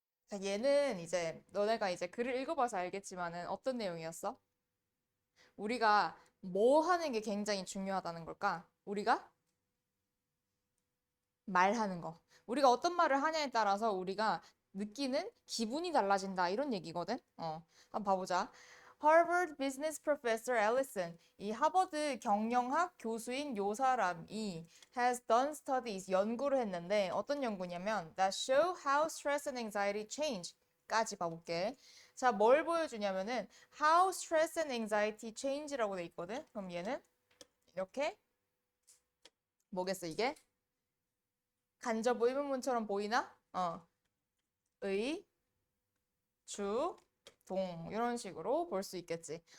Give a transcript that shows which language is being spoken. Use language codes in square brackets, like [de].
[ko] 자, 얘는 이제 너네가 이제 글을 읽어봐서 알겠지만은 어떤 내용이었어? 우리가 뭐 하는 게 굉장히 중요하다는 걸까? 우리가 말하는 거. 우리가 어떤 말을 하냐에 따라서 우리가 느끼는 기분이 달라진다. 이런 얘기거든. 한번 봐보자. [en] Harvard Business Professor Ellison, [ko] 이 하버드 경영학 교수인 요 사람이 [en] has done studies, [ko] 연구를 했는데 어떤 연구냐면 [en] that show how stress and anxiety change [ko] 까지 봐볼게. 자, 뭘 보여주냐면은 [en] how stress and anxiety change [ko] 라고 돼 있거든. 그럼 얘는 이렇게 뭐겠어 이게? 간접 의문문처럼 보이나? 의, 주, 동 이런 식으로 볼 수 있겠지.